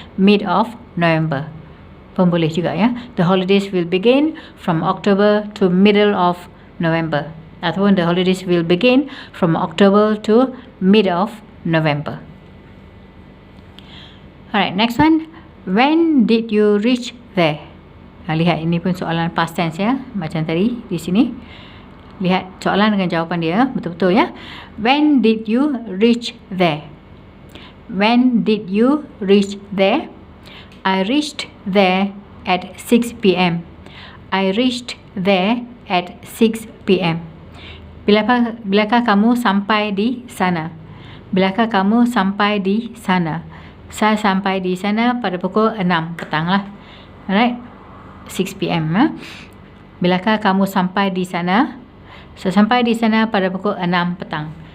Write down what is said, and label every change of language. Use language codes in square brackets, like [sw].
[en] Mid of November [ms] pun boleh juga ya. [en] The holidays will begin from October to middle of November. Ataupun the holidays will begin from October to mid of November. Alright, next one. When did you reach there? [ms] Lihat, ini pun soalan past tense ya, macam tadi di sini. Lihat soalan dengan jawapan dia betul-betul ya. [en] When did you reach there? When did you reach there? I reached there at 6 p.m. I reached there at 6 p.m. [ms] Bilakah kamu sampai di sana? Bilakah kamu sampai di sana? Saya sampai di sana pada pukul 6 petang lah. [en] Alright, 6 PM. [ms] Bilakah kamu sampai di sana? Saya sampai di sana pada pukul 6 petang.